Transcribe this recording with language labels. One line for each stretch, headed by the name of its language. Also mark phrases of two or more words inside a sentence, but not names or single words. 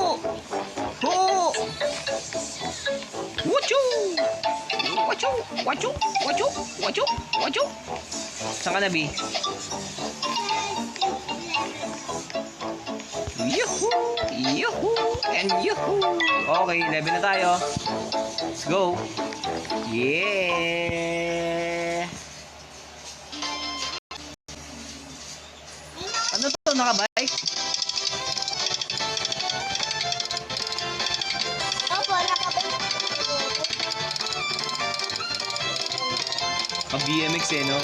Filipino: Ho! Wachu! Wachu! Wachu! Wachu! Wachu! Wachu! Saan ka na, B? Yuhu! Yuhu! And yuhu! Okay, 11 na tayo.
English: Let's go! Yeah!
Filipino: Ano to? Nakabike? Opo, nakabalik. BMX eh, no?